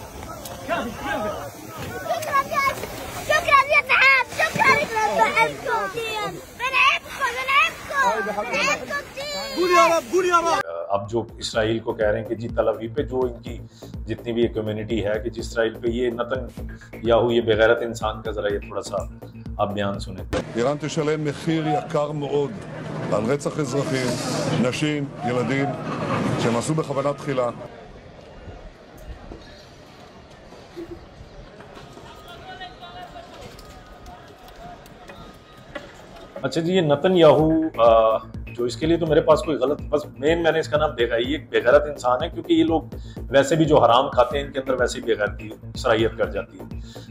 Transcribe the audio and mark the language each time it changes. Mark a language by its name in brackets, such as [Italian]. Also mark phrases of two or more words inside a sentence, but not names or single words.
[Hindi] अब जो इसराइल को कह रहे हैं कि जी तल अवीव पे जो इनकी जितनी भी कम्युनिटी है, कि जिस इसराइल पे ये नतन्याहू, ये बेगैरत इंसान का, जरा ये थोड़ा सा आप बयान सुने। [Hebrew] איראן תשלם מחיר יקר מאוד על רצח אזרחים, נשים, ילדים, שהם עשו בכוונה תחילה. [Hindi] अच्छा जी, ये नतन्याहू जो, इसके लिए तो मेरे पास कोई गलत, बस मैंने इसका नाम देखा, ये एक बेगैरत इंसान है, क्योंकि ये लोग वैसे भी जो हराम खाते हैं, इनके अंदर वैसे ही बेगैरती सराहियत कर जाती है।